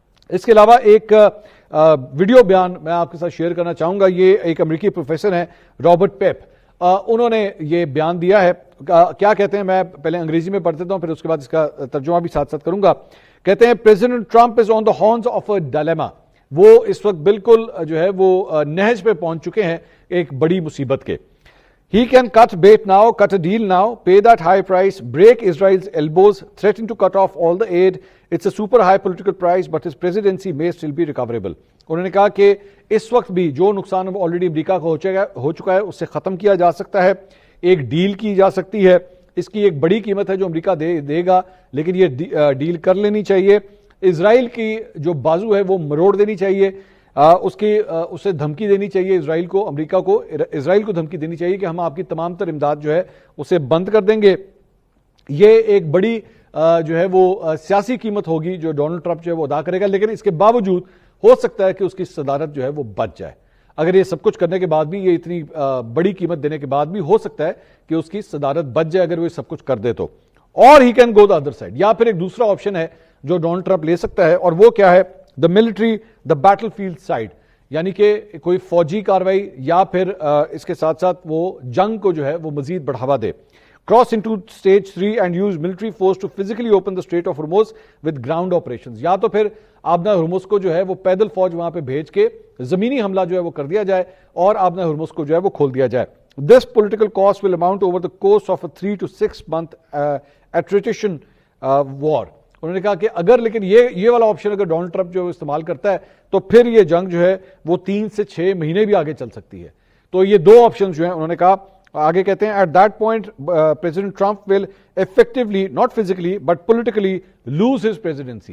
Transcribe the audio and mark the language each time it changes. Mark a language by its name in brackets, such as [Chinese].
[Urdu] اس کے علاوہ ایک ویڈیو بیان میں آپ کے ساتھ شیئر کرنا چاہوں گا، یہ ایک امریکی پروفیسر ہیں رابرٹ پیپ، انہوں نے یہ بیان دیا ہے، کیا کہتے ہیں میں پہلے انگریزی میں پڑھ دیتا ہوں پھر اس کے بعد اس کا ترجمہ بھی ساتھ ساتھ کروں گا۔ کہتے ہیں [English] president Trump is on the horns of a dilemma, [Urdu] وہ اس وقت بالکل جو ہے وہ نہج پہ پہنچ چکے ہیں ایک بڑی مصیبت کے۔ [English] He can cut bait now, cut a deal now, pay that high price, break Israel's elbows, threaten to cut off all the aid. It's a super high political price, but his presidency may still be recoverable. [Urdu] انہوں نے کہا کہ اس وقت بھی جو نقصان already امریکہ کو ہو چکا ہے اس سے ختم کیا جا سکتا ہے، ایک ڈیل کی جا سکتی ہے، اس کی ایک بڑی قیمت ہے جو امریکہ دے گا، لیکن یہ ڈیل کر لینی چاہیے۔ اسرائیل کی جو بازو ہے وہ مروڑ دینی چاہیے، اسے دھمکی دینی چاہیے اسرائیل کو، امریکہ کو اسرائیل کو دھمکی دینی چاہیے کہ ہم آپ کی تمام تر امداد جو ہے اسے بند کر دیں گے۔ یہ ایک بڑی جو ہے وہ سیاسی قیمت ہوگی جو ڈونلڈ ٹرمپ جو ہے وہ ادا کرے گا، لیکن اس کے باوجود ہو سکتا ہے کہ اس کی صدارت جو ہے وہ بچ جائے۔ اگر یہ سب کچھ کرنے کے بعد بھی، یہ اتنی بڑی قیمت دینے کے بعد بھی ہو سکتا ہے کہ اس کی صدارت بچ جائے اگر وہ سب کچھ کر دے تو۔ اور [English] he can go the other side, [Urdu] یا پھر ایک دوسرا آپشن ہے جو ڈونلڈ ٹرمپ لے سکتا ہے، اور وہ کیا ہے؟ [English] the military the battlefield side, [Urdu] یعنی کہ کوئی فوجی کاروائی یا پھر اس کے ساتھ ساتھ وہ جنگ کو جو ہے وہ مزید بڑھاوا دے. [English] Cross into stage 3 and use military force to physically open the Strait of Hormuz with ground operations. [Urdu] یا تو پھر آبنا ہرمز کو جو ہے وہ پیدل فوج وہاں پہ بھیج کے زمینی حملہ جو ہے وہ کر دیا جائے اور آبنا ہرمز کو جو ہے وہ کھول دیا جائے. [English] This political cost will amount over the course of a 3 to 6 month attrition war. [Urdu] انہوں نے کہا کہ اگر لیکن یہ والا آپشن اگر ڈونلڈ ٹرمپ جو استعمال کرتا ہے تو پھر یہ جنگ جو ہے وہ 3 سے 6 مہینے بھی آگے چل سکتی ہے. تو یہ دو آپشن جو ہیں انہوں نے کہا. آگے کہتے ہیں [English] At that point president Trump will effectively not physically but politically lose his presidency.